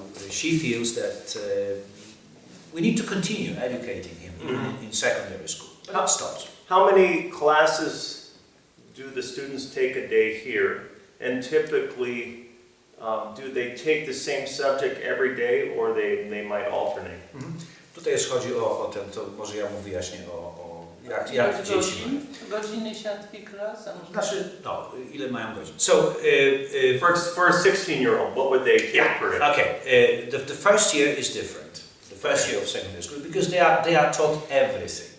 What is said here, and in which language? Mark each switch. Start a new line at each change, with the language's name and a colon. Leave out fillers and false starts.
English: She feels that we need to continue educating him in secondary school, but it stops. How many classes do the students take a day here? And typically, do they take the same subject every day, or they might alternate?
Polish: Tutaj już chodzi o ten, to może ja mu wyjaśnię jak dzieci mają. Godziny siatki klas, a może... Znaczy, no, ile mają godzin.
English: So, For a 16-year-old, what would they take per day? okay, the first year is different. The first year of secondary school, because they are taught everything.